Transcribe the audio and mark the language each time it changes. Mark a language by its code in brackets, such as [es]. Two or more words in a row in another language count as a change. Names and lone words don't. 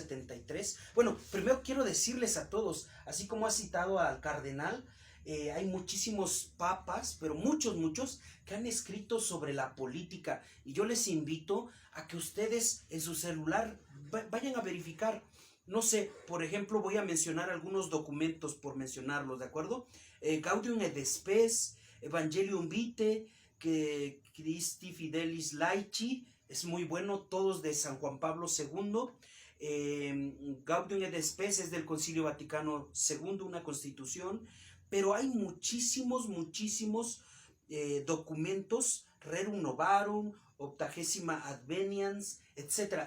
[es] Bueno, primero quiero decirles a todos, así como ha citado al cardenal, hay muchísimos papas, pero muchos, que han escrito sobre la política. Y yo les invito a que ustedes en su celular vayan a verificar. No sé, por ejemplo, voy a mencionar algunos documentos por mencionarlos, ¿de acuerdo? Gaudium et Spes, Evangelium Vitae, que Christi Fidelis Laici, es muy bueno, todos de San Juan Pablo II. Gaudium et Spes es del Concilio Vaticano II, una constitución, pero hay muchísimos documentos, Rerum Novarum, Octagesima Adveniens, etc.